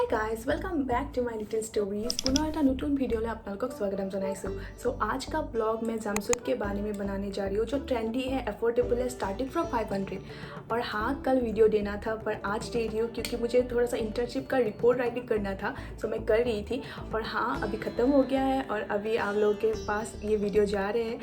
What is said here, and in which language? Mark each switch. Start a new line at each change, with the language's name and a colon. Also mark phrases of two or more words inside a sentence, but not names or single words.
English: Guys welcome back to my little stories.
Assamese: পুনৰ এটা নতুন ভিডিঅ'লৈ আপোনালোকক স্বাগতম জনাইছোঁ।
Hindi: आज का ब्लॉग मैं जमसूट के बारे में बनाने जा रही हूँ जो ट्रेंडी है, अफोर्डेबल है,
English: starting from
Hindi: 500। और हाँ, कल वीडियो देना था पर आज दे रही हूँ क्योंकि मुझे थोड़ा सा इंटर्नशिप का
English: report writing
Hindi: करना था, सो मैं कर रही थी। और हाँ, अभी ख़त्म हो गया है और अभी आप लोगों के पास ये वीडियो जा रहे हैं।